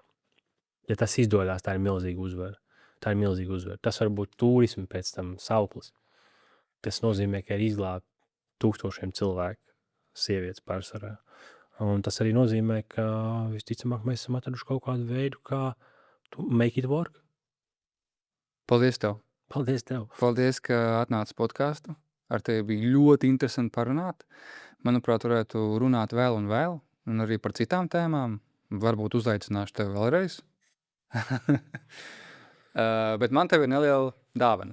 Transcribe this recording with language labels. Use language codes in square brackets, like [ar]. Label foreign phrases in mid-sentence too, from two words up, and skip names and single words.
[lv] Ja tas izdodas, tā ir milzīga uzvara. Tas var būt turismi pēc tam sauklis. Tas nozīmē, ka ir izglābt tūkstošiem cilvēku sievietes pārsvarā. Un tas arī nozīmē, ka visticamāk mēs esam atraduši kaut kādu veidu, kā [en] make it work. [lv] Paldies tev. Paldies tev. Paldies, ka atnāci podcastu. Ar tevi bija ļoti interesanti parunāt. Manuprāt, varētu runāt vēl un vēl, un arī par citām tēmām. Varbūt uzaicināšu tevi vēlreiz. Bet man tev ir neliela dāvana.